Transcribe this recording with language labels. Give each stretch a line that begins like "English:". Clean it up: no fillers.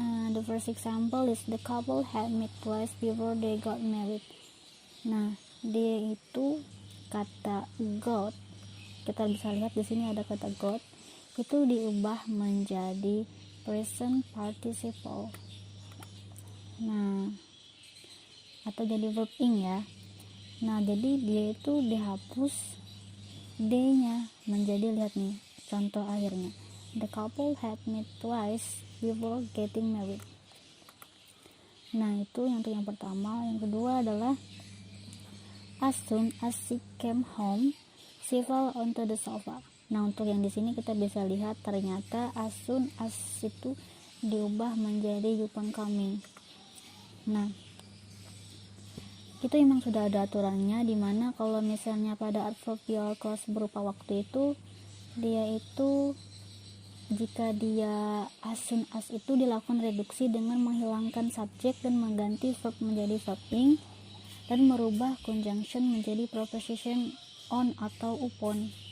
English: The first example is the couple had met twice before they got married.
Indonesian: Nah, dia itu kata got, kita bisa lihat di sini ada kata got, itu diubah menjadi present participle. Nah, atau jadi verb ing ya. Nah, jadi dia itu dihapus d-nya menjadi, lihat nih contoh akhirnya,
English: the couple had met twice before getting married.
Indonesian: Nah, itu untuk yang pertama. Yang kedua adalah
English: as soon as she came home, she fell onto the sofa.
Indonesian: Nah, untuk yang di sini kita bisa lihat ternyata as soon as itu diubah menjadi upon coming. Nah, itu memang sudah ada aturannya, dimana kalau misalnya pada adverbial clause berupa waktu itu, dia itu jika dia as soon as itu dilakukan reduksi dengan menghilangkan subjek dan mengganti verb menjadi verb ing dan merubah conjunction menjadi preposition on atau upon.